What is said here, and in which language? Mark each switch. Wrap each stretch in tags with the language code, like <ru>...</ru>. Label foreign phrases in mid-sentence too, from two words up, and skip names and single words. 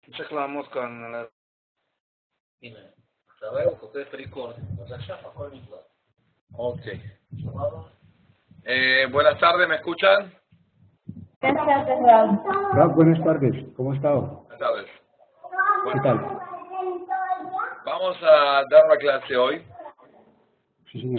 <he>המשך לעמוד כאן על ה... הנה, עכשיו הוא כותב פריקון, אז עכשיו הכל נקלט.</he> <es>Ok. Buenas tardes, ¿me escuchan? Buenas tardes, ¿cómo ha estado? Buenas tardes. ¿Qué Bueno, tal? vamos a dar una clase hoy Sí, señor.</es>